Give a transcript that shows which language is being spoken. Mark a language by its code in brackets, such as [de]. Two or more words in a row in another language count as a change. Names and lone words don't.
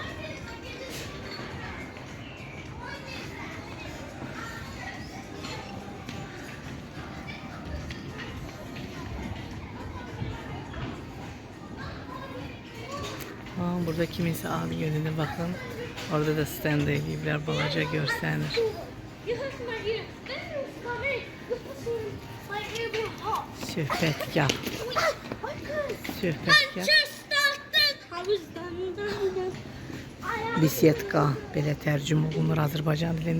[tr] Burada kimisi ad gününe bakın. [az] Orada da stand eləyiblər, balaca görsənir. Söhbətgah. Söhbətgah. Bisetka belə tərcümə olunur Azərbaycan dilində.